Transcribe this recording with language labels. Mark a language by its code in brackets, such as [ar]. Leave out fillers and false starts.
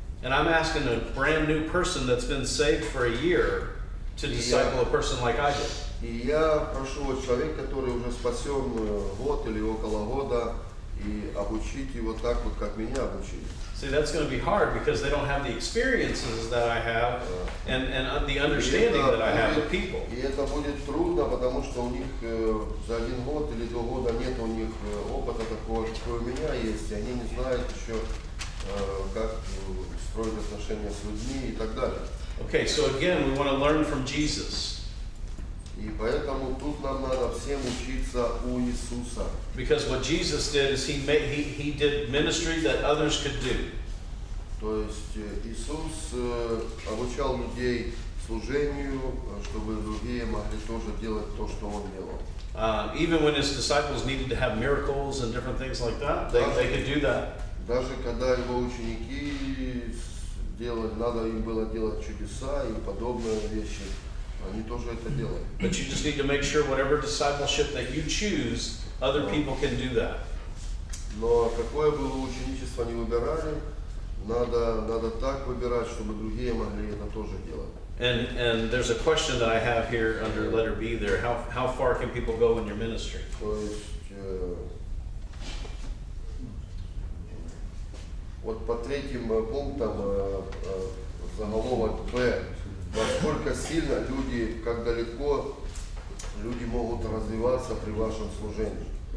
[en] And I'm asking a brand new person that's been saved for a year to disciple a person like I did. [ru] И я прошу вот человека, который уже спасен год или около года, и обучить его так вот, как меня обучили. [en] See, that's going to be hard because they don't have the experiences that I have and the understanding that I have with people. [ru] И это будет трудно, потому что у них за 1 год или 2 года нет у них опыта такого, какой у меня есть, и они не знают еще, как строить отношения с людьми и так далее. [en] Okay, so again, we want to learn from Jesus. [ru] И поэтому тут нам надо всем учиться у Иисуса. [en] Because what Jesus did is he did ministry that others could do. [ru] То есть Иисус обучал людей служению, чтобы другие могли тоже делать то, что Он делал. [en] Even when his disciples needed to have miracles and different things like that, they could do that. [ru] Даже когда его ученики надо им было делать чудеса и подобные вещи, они тоже это делали. [en] But you just need to make sure whatever discipleship that you choose, other people can do that. [ru] Но какое бы вы ученичество ни выбирали, Надо так выбирать, чтобы другие могли это тоже делать. [en] And there's a question that I have here under letter B there. How far can people go in your ministry? [ru] То есть, вот по третьим пунктам заголовок Б. Насколько сильно люди, как далеко люди могут развиваться при вашем служении.